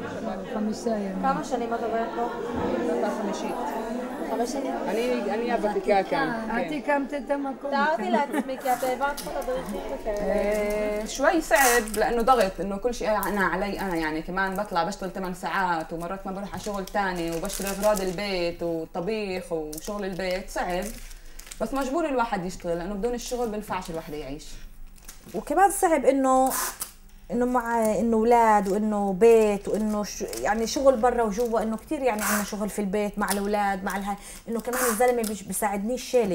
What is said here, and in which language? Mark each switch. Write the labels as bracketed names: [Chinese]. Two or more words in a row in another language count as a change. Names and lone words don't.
[Arabic] 5 يوم. [Hebrew] كم שנים את עובדת פה? חמישית. 5 שנים? אני הוותיקה כאן. את הקמת את המקום. תארתי לעצמי כי את העברת פה תדריכים וכאלה. [Arabic] شوي صعب لانه ضغط انه كل شيء انا علي انا، يعني كمان بطلع بشتغل 8 ساعات ومرات ما بروح على شغل ثاني وبشتري اغراض البيت وطبيخ وشغل البيت صعب، بس مجبور الواحد يشتغل لانه بدون الشغل بنفعش الواحد يعيش. وكمان صعب انه مع انه اولاد وانه بيت وانه يعني شغل برا وجوا، انه كثير يعني عندنا شغل في البيت مع الاولاد مع انه كمان الزلمه بيساعدنيش شيلي.